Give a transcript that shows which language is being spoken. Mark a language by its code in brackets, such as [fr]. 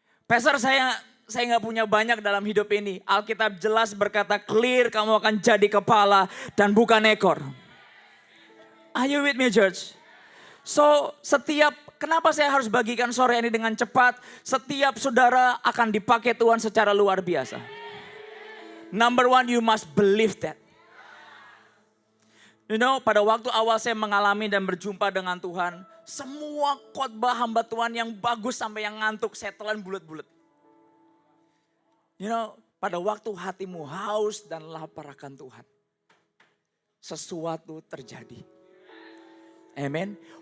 [id] Pastor, saya nggak punya banyak dalam hidup ini. Alkitab jelas berkata clear, kamu akan jadi kepala dan bukan ekor. [en] Are you with me, church? [id] So kenapa saya harus bagikan sore ini dengan cepat? Setiap saudara akan dipakai Tuhan secara luar biasa. [en] Number one, you must believe that. [id] Pada waktu awal saya mengalami dan berjumpa dengan Tuhan, semua khotbah hamba Tuhan yang bagus sampai yang ngantuk, saya telan bulat-bulat. Pada waktu hatimu haus dan lapar akan Tuhan, sesuatu terjadi. Amen.